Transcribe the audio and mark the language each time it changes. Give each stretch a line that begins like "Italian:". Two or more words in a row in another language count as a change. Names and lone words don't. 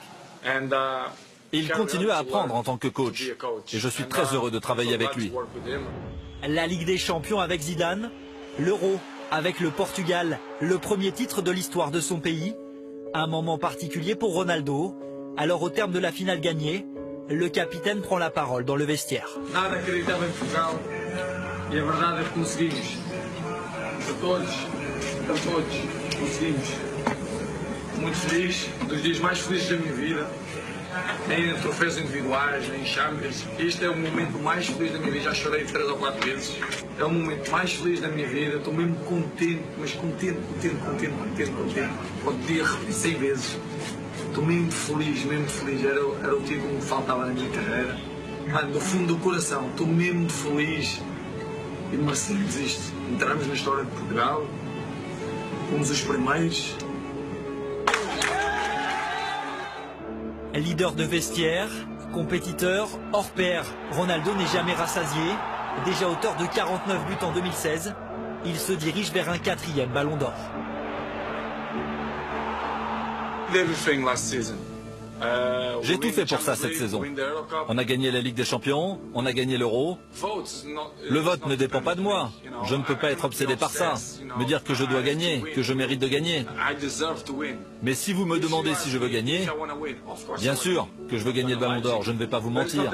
French: Il continue à apprendre en tant que coach et je suis très heureux de travailler avec lui. La Ligue des Champions avec Zidane, l'Euro avec le Portugal, le premier titre de l'histoire de son pays. Un moment particulier pour Ronaldo. Alors au terme de la finale gagnée, le capitaine prend la parole dans le vestiaire.
Portuguese: Nada acreditava em Portugal e a verdade é que conseguimos. A todos, conseguimos. Muito feliz, um dos dias mais felizes da minha vida, nem em troféus individuais, nem em Champions. Este é o momento mais feliz da minha vida, já chorei 3 ou 4 vezes. É o momento mais feliz da minha vida, estou mesmo contente, mas contente. Podia repetir 100 vezes. Estou mesmo feliz, era o título que me faltava na minha carreira. Mano, do fundo do coração, estou mesmo feliz e merecemos isto. Entramos na história de Portugal, fomos os primeiros.
French: Leader de vestiaire, compétiteur, hors pair, Ronaldo n'est jamais rassasié. Déjà auteur de 49 buts en 2016, il se dirige vers un 4e ballon d'or.
English: Everything last season.
French: J'ai tout fait pour ça cette saison. On a gagné la Ligue des Champions, on a gagné l'Euro. Le vote ne dépend pas de moi. Je ne peux pas être obsédé par ça. Me dire que je dois gagner, que je mérite de gagner. Mais si vous me demandez si je veux gagner, bien sûr que je veux gagner le Ballon d'Or, je ne vais pas vous mentir.